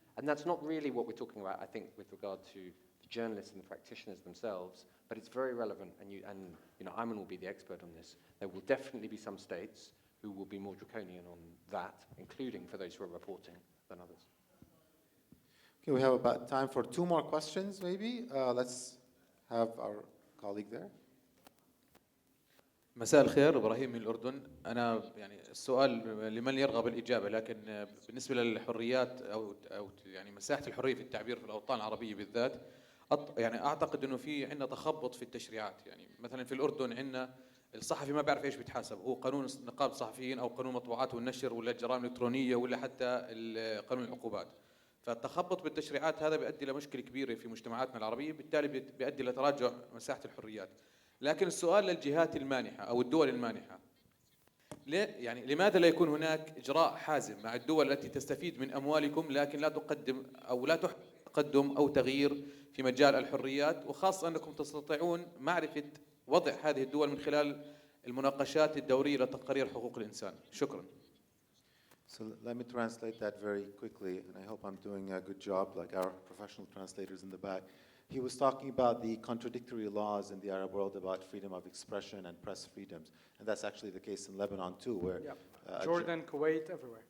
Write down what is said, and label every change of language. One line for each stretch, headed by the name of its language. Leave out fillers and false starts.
English: And that's not really what we're talking about, I think, with regard to the journalists and the practitioners themselves, but it's very relevant, and Ayman will be the expert on this. There will definitely be some states who will be more draconian on that, including for those who are reporting, than others. Okay, we have about time for 2 more questions, maybe. Let's have our colleague there.
Arabic: مساء الخير، إبراهيم من الأردن. أنا يعني السؤال لمن يرغب الإجابة، لكن بالنسبة للحريات أو يعني مساحة الحرية في التعبير في الأوطان العربية بالذات، يعني أعتقد إنه في عندنا تخبط في التشريعات. يعني مثلا في الأردن عندنا الصحفي ما بيعرف إيش بيتحاسب، هو قانون نقابة الصحفيين أو قانون المطبوعات والنشر ولا الجرائم الإلكترونية ولا حتى قانون العقوبات. فالتخبط بالتشريعات هذا بيؤدي لمشكلة كبيرة في مجتمعاتنا العربية، بالتالي بيؤدي لتراجع مساحة الحريات. لكن السؤال للجهات المانحة أو الدول المانحة، يعني لماذا لا يكون هناك إجراء حازم مع الدول التي تستفيد من أموالكم لكن لا تقدم أو لا تقدم أو تغيير في مجال الحريات، وخاصة أنكم تستطيعون معرفة وضع هذه الدول من خلال المناقشات الدورية لتقارير حقوق الإنسان. شكرا.
English: So let me translate that very quickly, and I hope I'm doing a good job, like our professional translators in the back. He was talking about the contradictory laws in the Arab world about freedom of expression and press freedoms. And that's actually the case in Lebanon too, where Jordan, Kuwait, everywhere.